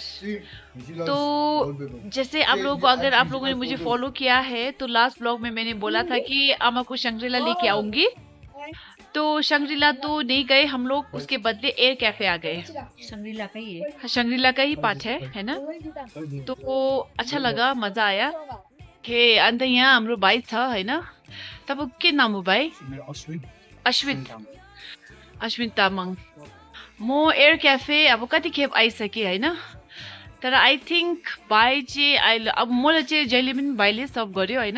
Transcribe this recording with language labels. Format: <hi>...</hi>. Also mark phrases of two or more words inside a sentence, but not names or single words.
<hi>तो जैसे आप लोगों को, अगर आप लोगों ने मुझे फॉलो किया है तो लास्ट ब्लॉग में मैंने बोला था कि अम्मा को शंग्रीला लेके आऊंगी। तो शंग्रीला तो नहीं गए हम लोग, उसके बदले एयर कैफे आ गए। शंग्रीला का ही है। शंग्रीला का ही पार्ट है ना। तो अच्छा लगा, मजा आया।</hi> <ne>के अन्त यहाँ हाम्रो भाइ छ हैन, तपाईँ के नाम हो भाइ? अश्विन तामाङ। म एयर क्याफे अब कति खेप आइसकेँ हैन, तर</ne> <en>I think</en> <ne>भाइ चाहिँ अहिले अब मलाई चाहिँ जहिले पनि भाइले सर्भ गर्यो हैन।</ne>